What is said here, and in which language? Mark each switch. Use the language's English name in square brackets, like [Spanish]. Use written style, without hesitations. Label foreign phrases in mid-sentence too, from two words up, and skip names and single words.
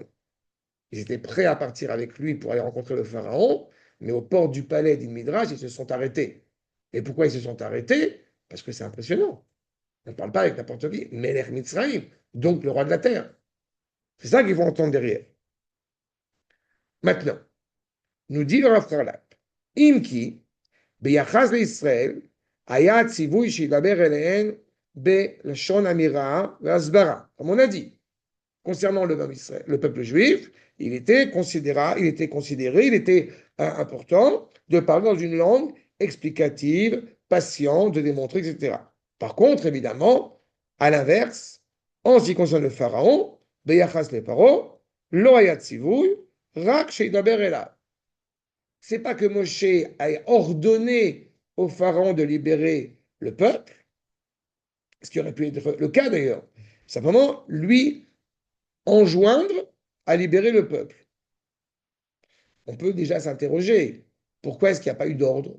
[French] Ils étaient prêts à partir avec lui pour aller rencontrer le pharaon, mais aux portes du palais d'Il-Midrash, ils se sont arrêtés. Et pourquoi ils se sont arrêtés? Parce que c'est impressionnant. On ne parle pas avec n'importe qui. [Hebrew] מלך מצרים, [French] donc le roi de la terre. C'est ça qu'ils vont entendre derrière. Maintenant, nous dit le Rav Karlap, Imki, [Hebrew] ביחס לישראל, היה הציווי שידבר אליהן בלשון אמירה והסברה. [French] Comme on a dit, concernant le peuple juif, il était considéré, il était important de parler dans une langue explicative, patiente, de démontrer, etc. Par contre, évidemment, à l'inverse, en ce qui concerne le pharaon, [Hebrew] ביחס לפרעה, לא היה ציווי, רק שידבר אליו. [French] C'est pas que Moshe a ordonné au pharaon de libérer le peuple, ce qui aurait pu être le cas d'ailleurs, simplement lui enjoindre à libérer le peuple. On peut déjà s'interroger, pourquoi est-ce qu'il n'y a pas eu d'ordre?